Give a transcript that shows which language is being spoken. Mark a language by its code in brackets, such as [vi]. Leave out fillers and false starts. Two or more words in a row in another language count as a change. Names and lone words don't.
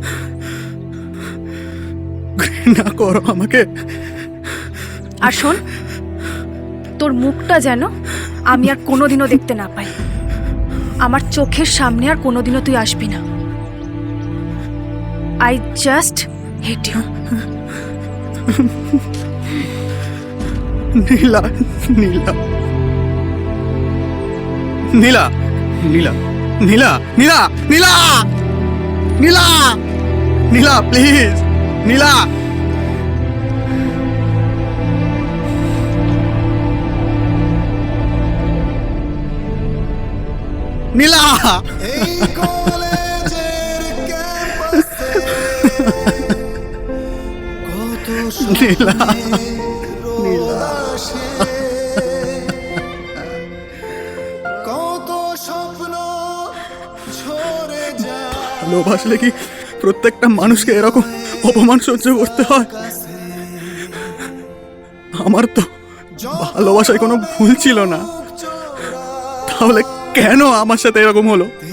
[bn] ঘৃণা করো আমাকে। আর শোন, তোর মুখটা যেন আমি আর কোনোদিনও দেখতে না পাই। আমার চোখের সামনে আর কোনোদিনও তুই আসবি না। [en] I just hate you. [bn] নীলা, নীলা, নীলা, নীলা, নীলা, নীলা, নীলা, নীলা, নীলা, প্লিজ নীলা। নীলা, নীলা, ভালোবাসলে কি প্রত্যেকটা মানুষকে এরকম অপমান সহ্য করতে হয়? আমার তো ভালোবাসায় কোনো ভুল ছিল না, তাহলে কেন আমার সাথে এরকম হলো?